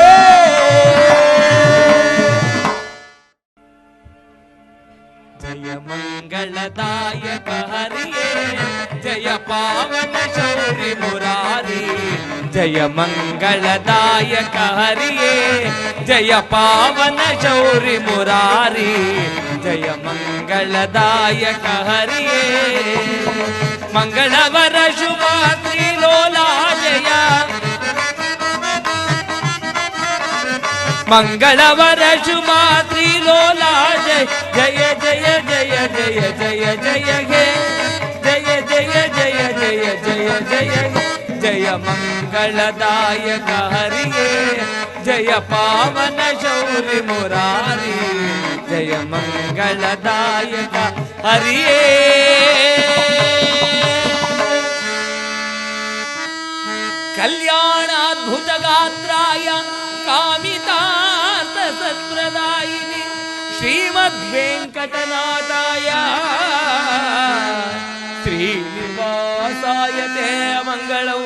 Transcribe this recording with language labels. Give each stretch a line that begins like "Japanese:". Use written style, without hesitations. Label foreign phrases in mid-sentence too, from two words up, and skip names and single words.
Kannada: ಜಯ ಮಂಗಳದಾಯಕ ಹರಿಯೇ ಜಯ ಪಾವನ ಶೌರಿ ಮುರಾರಿ ಜಯ ಮಂಗಳದಾಯಕ ಹರಿಯೇ ಜಯ ಪಾವನ ಶೌರಿ ಮುರಾರಿ ಜಯ ಮಂಗಳದಾಯಕ ಹರಿಯೇ ಮಂಗಳವರ ಶುಭ ತ್ರಿಲೋಲಾ ಜಯ ಮಂಗಳವರ ಶುಭ ತ್ರಿಲೋಲಾ ಜಯ ಜಯ ಜಯ ಜಯ ಜಯ ಜಯ ಜಯ ಹೇ ಜಯ ಜಯ ಜಯ ಜಯ ಜಯ ಜಯ ಜಯ ಮಂಗಳದಾಯಕ ಹರಿಯೇ ಜಯ ಪಾವನ ಶೌರಿ ಮುರಾರಿ ಜಯ ಮಂಗಳದಾಯಕ ಹರಿಯೇ.
Sanskrit: ಕಲ್ಯಾಣಾದ್ಭುತ ಗಾತ್ರಾಯ ಕಾಮಿತಾರ್ಥ ಸತ್ಪ್ರದಾಯಿನಿ ಶ್ರೀಮದ್ ವೆಂಕಟನಾಥಾಯ ಶ್ರೀನಿವಾಸಾಯ ತೇ ಮಂಗಳಂ